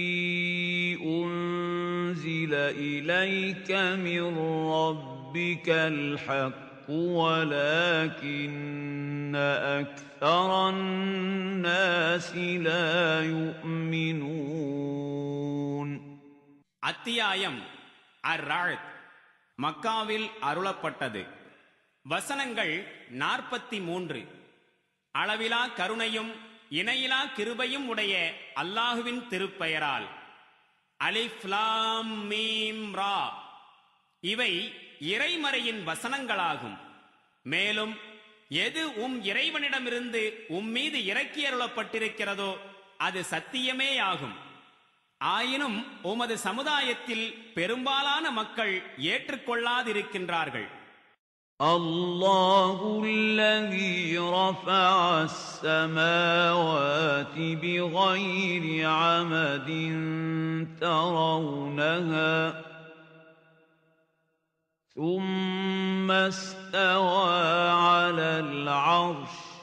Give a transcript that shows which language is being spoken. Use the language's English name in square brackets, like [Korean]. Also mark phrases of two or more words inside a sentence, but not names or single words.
[Arabic] أنزل إليك من ربك الحق ولكن أكثر الناس لا يؤمنون. [Tamil] அத்தியாயம் அர்-ரஅத் மக்காவில் அருளப்பட்டது. வசனங்கள் 43. அளவிலா கருணையும் இணையிலா கிருபையும் உடைய அல்லாஹுவின் திருப்பெயரால். [Arabic] ألف لام ميم را. [Tamil] இவை இறைமறையின் வசனங்களாகும். மேலும் எது இறைவனிடமிருந்து மீது இறக்கி அருளப்பட்டிருக்கிறதோ அது சத்தியமேயாகும். ஆயினும் உமது சமுதாயத்தில் பெரும்பாலான மக்கள் ஏற்றுக்கொள்ளாதிருக்கின்றார்கள். [Arabic] الله الذي رفع السماوات بغير عمد ترونها ثم استوى على العرش